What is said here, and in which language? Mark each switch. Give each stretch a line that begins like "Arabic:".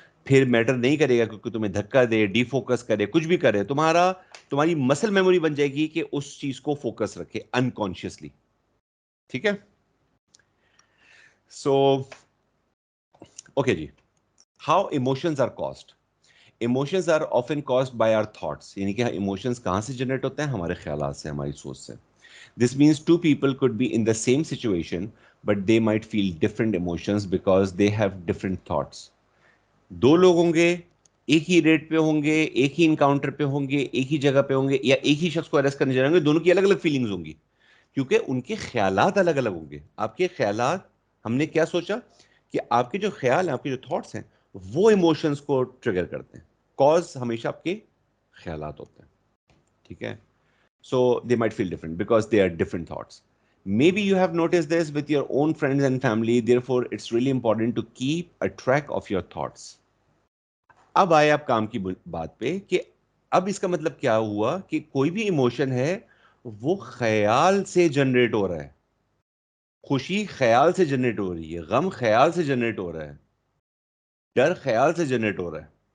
Urdu: پھر میٹر نہیں کرے گا کیونکہ تمہیں دھکا دے, ڈی فوکس کرے, کچھ بھی کرے, تمہاری مسل میموری بن جائے گی کہ اس چیز کو فوکس رکھے انکانشیسلی. ٹھیک ہے.
English: So okay جی, how emotions are caused. Emotions are often caused by our thoughts.
Urdu: یعنی کہ ایموشنز کہاں سے جنریٹ ہوتے ہیں؟ ہمارے خیالات سے, ہماری سوچ سے.
English: This means 2 people could be in the same situation but they might feel different emotions because they have different thoughts.
Urdu: 2 لوگ ہوں گے, ایک ہی ریٹ پہ ہوں گے, ایک ہی انکاؤنٹر پہ ہوں گے, ایک ہی جگہ پہ ہوں گے, یا ایک ہی شخص کو اریسٹ کرنے جا رہے ہوں گے, دونوں کی الگ الگ فیلنگز ہوں گی کیونکہ ان کے خیالات الگ الگ ہوں گے. آپ کے خیالات, ہم نے کیا سوچا کہ آپ کے جو خیال ہیں, آپ کے جو تھاٹس ہیں, وہ ایموشنز کو ٹریگر کرتے ہیں. کاز ہمیشہ آپ کے خیالات ہوتے ہیں. ٹھیک ہے.
English: So they might feel different because they are different thoughts. Maybe you have noticed this with your own friends and family. Therefore, it's really important to keep a track of your thoughts.
Urdu: اب آئے آپ کام کی بات پہ کہ اب اس کا مطلب کیا ہوا کہ کوئی بھی ایموشن ہے وہ خیال سے جنریٹ ہو رہا ہے. خوشی خیال سے جنریٹ ہو رہی ہے, غم خیال سے جنریٹ ہو رہا ہے, ڈر خیال سے جنریٹ ہو رہا ہے.